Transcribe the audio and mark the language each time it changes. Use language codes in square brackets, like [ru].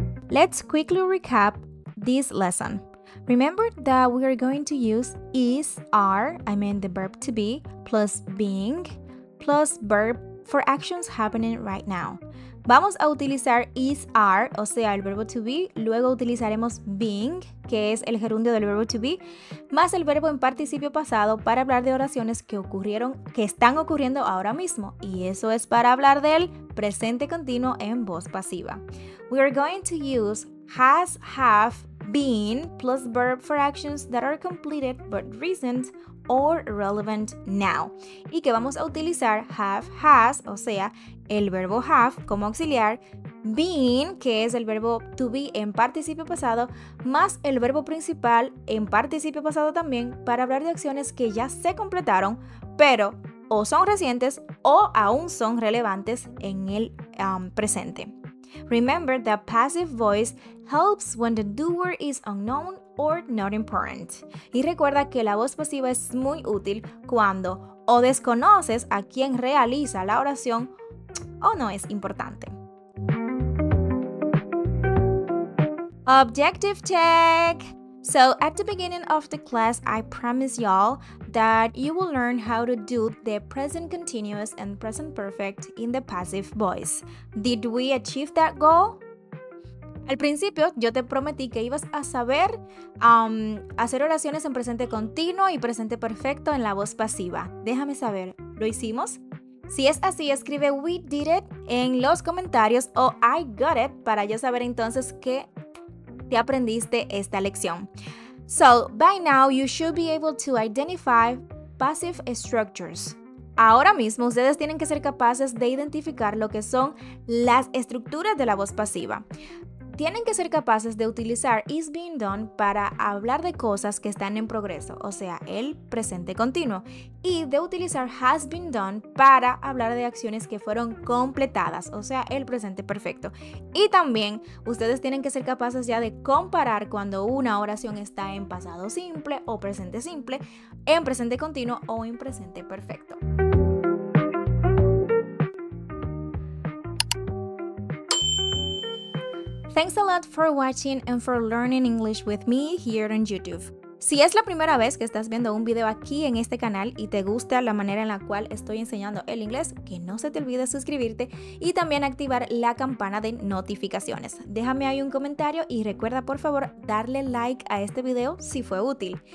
[en] Let's quickly recap this lesson. Remember that we are going to use is, are, the verb to be, plus being, plus verb for actions happening right now. [es] Vamos a utilizar is, are, o sea, el verbo to be, luego utilizaremos being, que es el gerundio del verbo to be, más el verbo en participio pasado para hablar de oraciones que están ocurriendo ahora mismo, y eso es para hablar del presente continuo en voz pasiva. [en] We are going to use has, have, been, plus verb for actions that are completed but recent or relevant now. [es] Y que vamos a utilizar have, has, o sea, el verbo have como auxiliar, been, que es el verbo to be en participio pasado, más el verbo principal en participio pasado también para hablar de acciones que ya se completaron, pero o son recientes o aún son relevantes en el presente. [en] Remember that passive voice helps when the doer is unknown or not important. [es] Y recuerda que la voz pasiva es muy útil cuando o desconoces a quien realiza la oración o no es importante. [en] Objective check! So at the beginning of the class, I promised y'all that you will learn how to do the present continuous and present perfect in the passive voice. Did we achieve that goal? [es] Al principio yo te prometí que ibas a saber hacer oraciones en presente continuo y presente perfecto en la voz pasiva. Déjame saber, ¿lo hicimos? Si es así, escribe [en] we did it [es] en los comentarios o [en] I got it [es] para yo saber entonces que te aprendiste esta lección. [en] So, by now you should be able to identify passive structures. [es] Ahora mismo ustedes tienen que ser capaces de identificar lo que son las estructuras de la voz pasiva. tienen que ser capaces de utilizar [en] is being done [es] para hablar de cosas que están en progreso, o sea, el presente continuo, y de utilizar [en] has been done [es] para hablar de acciones que fueron completadas, o sea, el presente perfecto. Y también ustedes tienen que ser capaces ya de comparar cuando una oración está en pasado simple o presente simple, en presente continuo o en presente perfecto. [en] Thanks a lot for watching and for learning English with me here on YouTube. [es] Si es la primera vez que estás viendo un video aquí en este canal y te gusta la manera en la cual estoy enseñando el inglés, que no se te olvide suscribirte y también activar la campana de notificaciones. Déjame ahí un comentario y recuerda por favor darle like a este video si fue útil.